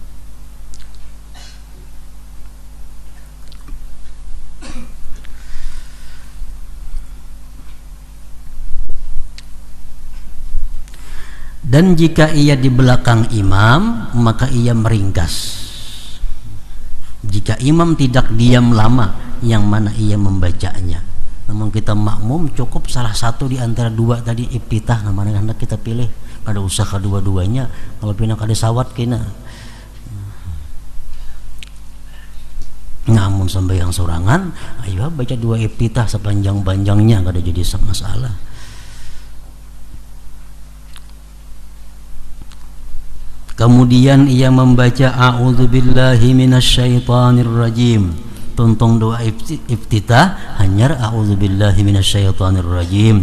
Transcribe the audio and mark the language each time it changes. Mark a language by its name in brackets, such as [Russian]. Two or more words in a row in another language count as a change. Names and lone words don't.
[Indonesian] Dan jika ia di belakang imam, maka ia meringkas. Jika imam tidak diam lama, yang mana ia membacanya. Namun kita makmum cukup salah satu di antara dua tadi iftitah, nah mana hendak kita pilih. [Banjar] Kada usah kedua-duanya. Kalau pina kada sawat kena. [Indonesian] Namun sembahyang sorangan, ayo baca dua iftitah sepanjang-panjangnya, kada jadi masalah. Kemudian ia membaca [Arabic] أعوذ بالله من الشيطان الرجيم. [Indonesian] Tuntung doa iftitah hanya [Arabic] أعوذ بالله من الشيطان الرجيم.